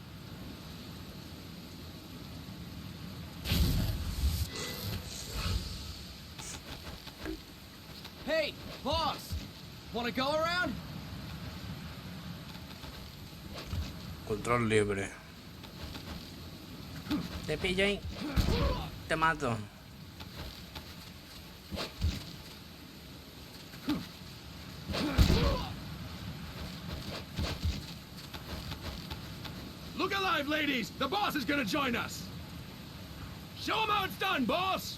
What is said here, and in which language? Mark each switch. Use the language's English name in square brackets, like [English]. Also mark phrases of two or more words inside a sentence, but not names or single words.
[English] Hey, boss! Wanna go around? [Spanish] Control libre. Te pillo ahí. Te mato. [English] Look alive, ladies! The boss is gonna join us! Show him how it's done, boss!